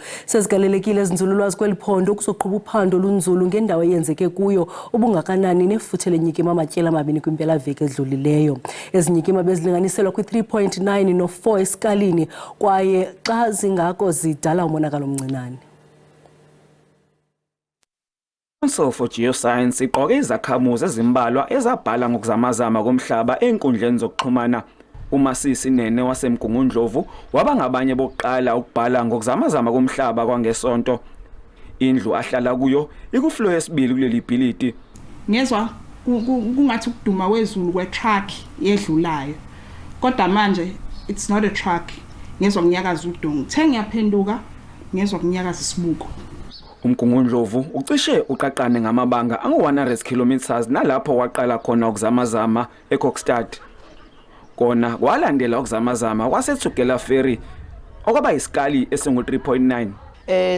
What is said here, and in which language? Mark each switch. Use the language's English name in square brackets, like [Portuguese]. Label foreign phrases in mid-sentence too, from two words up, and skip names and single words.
[Xhosa] Sezigalelekile ezinzululwazi kweli phondo ukuzoqhuba uphando olunzulu ngendawo eyenzeke kuyo ubungakanani nefuthe lenyikima amatyeli amabini kwimpelaveki edlulileyo. Ezi nyikima bezilinganiselwa kwi-3.9 no-4 esikalini kwaye xa zingako zidala umonakalo omncinane. [Zulu] Council for Geoscience iqoke izakhamuzi ezimbalwa ezabhala ngokuzamazama komhlaba enkundleni zokuxhumana. UMasisi Nene waseMgungundlovu waba ngabanye bokuqala ukubhala ngokuzamazama komhlaba kwangesonto. Indlu ahlala kuyo ikufloor yesibili kuleli bhilidi. Ngezwa kungathi ukuduma wezulu kwe-truck yedlulayo. Kodwa manje [English] it's not a truck. [Zulu] Ngezwa kunyakaza udongo. Uthe ngiyaphenduka ngezwa kunyakaza isibuko. UMgungundlovu ucishe uqaqane ngamabanga angu-100 kilometers nalapho waqala khona ukuzamazama eKokstad. Kona kwalandela ukuzamazama kwaseThugela Ferry okwaba isikali esingu-3.9.